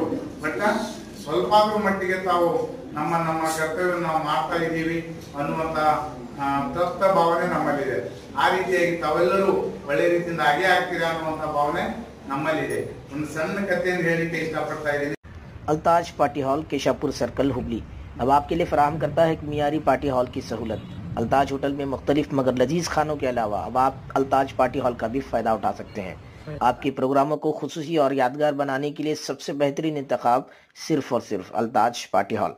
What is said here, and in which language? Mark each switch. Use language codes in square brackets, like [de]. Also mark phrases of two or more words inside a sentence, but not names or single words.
[kn] ಬಟ್ ಸ್ವಲ್ಪ ಮಟ್ಟಿಗೆ ತಾವು ನಮ್ಮ ಕರ್ತವ್ಯ ನಾವು ಮಾಡ್ತಾ ಇದ್ದೀವಿ ಅನ್ನುವಂತ ತಪ್ಪ ಭಾವನೆ ನಮ್ಮಲ್ಲಿದೆ. ಆ ರೀತಿಯಾಗಿ ತಾವೆಲ್ಲರೂ ಒಳ್ಳೆ ರೀತಿಯಿಂದ ಹಾಗೆ ಆಗ್ತೀರಾ ಅನ್ನುವಂತ ಭಾವನೆ ನಮ್ಮಲ್ಲಿದೆ. ಒಂದು ಸಣ್ಣ ಕಥೆಯನ್ನು ಹೇಳಿಕೆ ಇಷ್ಟಪಡ್ತಾ ಇದ್ದೀನಿ. [ur] الطاز پارٹی ہال کیشاپور سرکل ہبلی اب آپ کے لیے فراہم کرتا ہے ایک معیاری پارٹی ہال کی سہولت. الطاز ہوٹل میں مختلف مگر لذیذ کھانوں کے علاوہ اب آپ الطاز پارٹی ہال کا بھی فائدہ اٹھا سکتے ہیں. آپ کے پروگراموں کو خصوصی اور یادگار بنانے کے لیے سب سے بہترین انتخاب صرف اور صرف الطاز پارٹی ہال.